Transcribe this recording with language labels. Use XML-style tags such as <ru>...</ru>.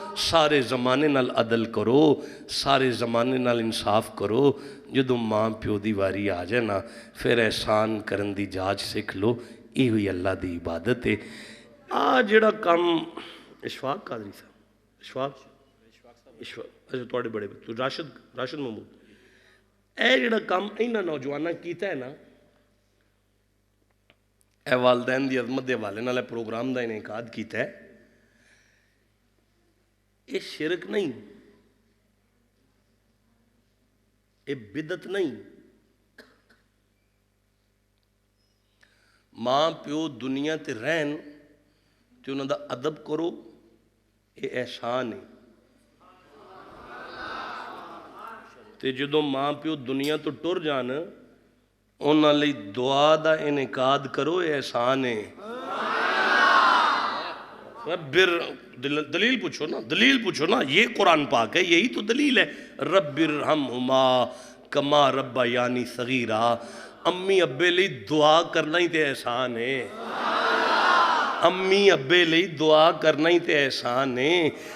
<pa>سارے زمانے نال عدل کرو، سارے زمانے نال انصاف کرو، جدو ماں پیو دی واری آ جائے نا پھر احسان کرن دی جاج سکھ لو، یہ ہوئی اللہ دی عبادت ہے۔ جڑا کم اشفاق قادری صاحب، اشفاق اچھا تھوڑے بڑے تو راشد محمود اے جڑا کام انہاں نوجواناں کیتا ہے نا، اے والدین دی عظمت دے حوالے نال پروگرام دا انعقاد کیتا ہے، اے شرک نہیں، اے بدعت نہیں. ماں پیو دنیا تے رہن تے انہاں دا ادب کرو، اے احسان ہے. تے جدوں ماں پیو دنیا تو ٹر جان انہاں لئی دعا دا انعقاد کرو، اے احسان ہے. دلیل پوچھو نا، یہ قرآن پاک ہے، یہی تو دلیل ہے.</pa> <ar>رب ارحمہما کما ربیانی صغیرا.</ar> <pa>امی ابے لئی دعا کرنا ہی تے احسان ہے. امی ابے لئی دعا کرنا ہی تے احسان ہے.</pa>